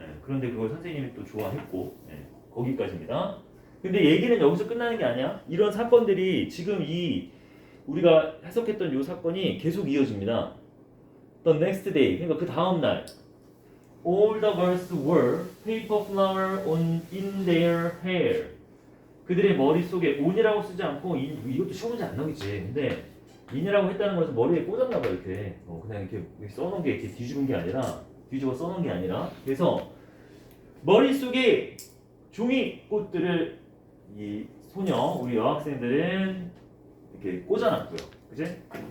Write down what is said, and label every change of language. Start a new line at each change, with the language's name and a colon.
Korean: 그런데 그걸 선생님이 또 좋아했고 거기까지입니다. 근데 얘기는 여기서 끝나는 게 아니야. 이런 사건들이 지금 우리가 해석했던 이 사건이 계속 이어집니다.
English: The next day,
Korean: 그러니까 그 다음 날,
English: all the birds wore paper flower in their hair.
Korean: 그들의 머릿속에 on이라고 쓰지 않고 이것도 시험 문제 안 나오겠지. 근데 in이라고 했다는 것은 머리에 꽂았나 봐 이렇게. 그냥 이렇게 써놓은 게 이렇게 뒤집은 게 아니라 뒤집어 써놓은 게 아니라. 그래서 머릿속에 종이꽃들을 이 소녀, 우리 여학생들은 이렇게 꽂아놨고요. 그치?